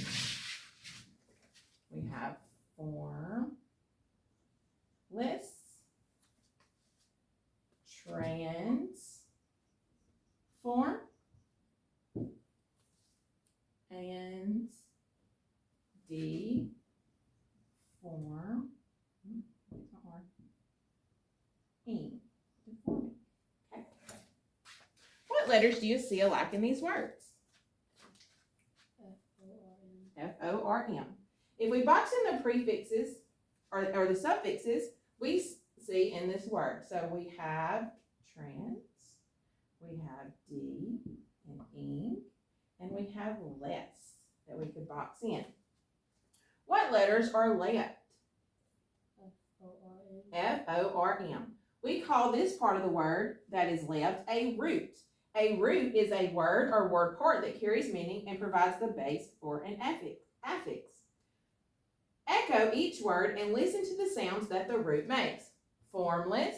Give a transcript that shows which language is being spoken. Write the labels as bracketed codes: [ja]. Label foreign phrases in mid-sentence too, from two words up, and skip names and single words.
[en] We have form, list, transform, and deform. It's not hard. Deforming. Okay. What letters do you see alike in these words? F-O-R-M. F-O-R-M. If we box in the prefixes or the suffixes, we see in this word. So we have trans, we have D and ing, and we have less that we could box in. What letters are left? F-O-R-M. F-O-R-M. We call this part of the word that is left a root. A root is a word or word part that carries meaning and provides the base for an affix. Echo each word and listen to the sounds that the root makes. Formless,